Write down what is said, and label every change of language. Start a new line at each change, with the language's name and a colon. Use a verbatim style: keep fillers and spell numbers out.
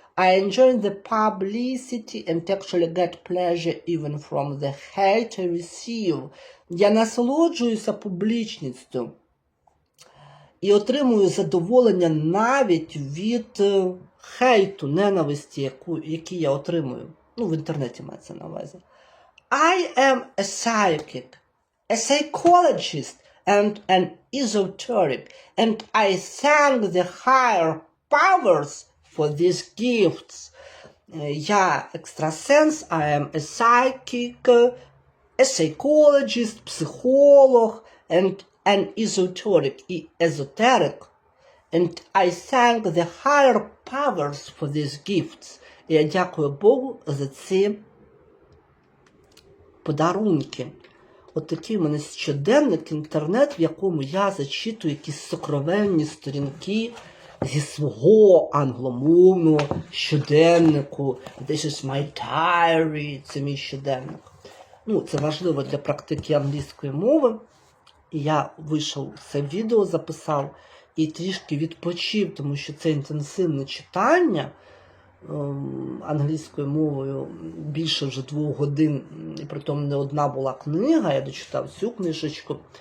English: I enjoy the publicity and actually get pleasure even from the hate I receive.
Ukrainian: Я насолоджуюся публічністю і отримую задоволення навіть від е, хейту, ненависті, яку, які я отримую. Ну, в інтернеті мається на увазі.
English: I am a psychic, a psychologist and an esoteric, and I thank the higher powers for these gifts. Е,
Ukrainian: Я екстрасенс,
English: I am a psychic, е, a psychologist,
Ukrainian: психолог,
English: and an esoteric,
Ukrainian: і езотерик.
English: And I thank the higher powers for these gifts.
Ukrainian: І я дякую Богу за ці подарунки. От такий в мене щоденник, інтернет, в якому я зачитую якісь сокровенні сторінки зі свого англомовного щоденнику.
English: This is my diary,
Ukrainian: це мій щоденник. Ну, це важливо для практики англійської мови. І я вийшов це відео, записав і трішки відпочив, тому що це інтенсивне читання ем, англійською мовою більше вже двох годин, і притом не одна була книга, я дочитав цю книжечку.